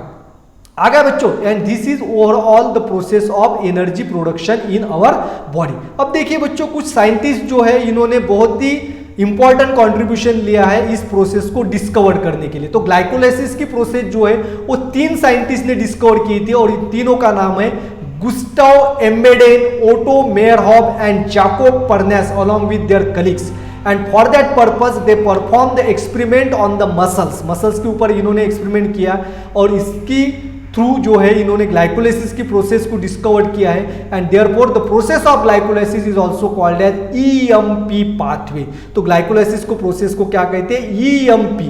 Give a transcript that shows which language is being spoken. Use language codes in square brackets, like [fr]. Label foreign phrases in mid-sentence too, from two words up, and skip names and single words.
[hi] आगे बच्चों, [en] and this is overall the process of energy production in our body. [hi] अब देखिए बच्चों, कुछ साइंटिस्ट जो है इन्होंने बहुत ही [en] important contribution [hi] लिया है इस प्रोसेस को डिस्कवर करने के लिए। तो ग्लाइकोलाइसिस की प्रोसेस जो है वो 3 साइंटिस्ट ने डिस्कवर की थी, और इन तीनों का नाम है गुस्टाव एम्बेडेन, ओटो मेयरहॉफ एंड जाकोब परनेस [en] along with their colleagues। and for that purpose they perform the experiment on the muscles [hi] के ऊपर इन्होंने एक्सपेरिमेंट किया, और इसकी थ्रू जो है इन्होंने ग्लाइकोलाइसिस की प्रोसेस को डिस्कवर किया है। [en] and therefore the process of glycolysis is also called as EMP pathway. [hi] तो ग्लाइकोलाइसिस को प्रोसेस को क्या कहते हैं, ईएमपी।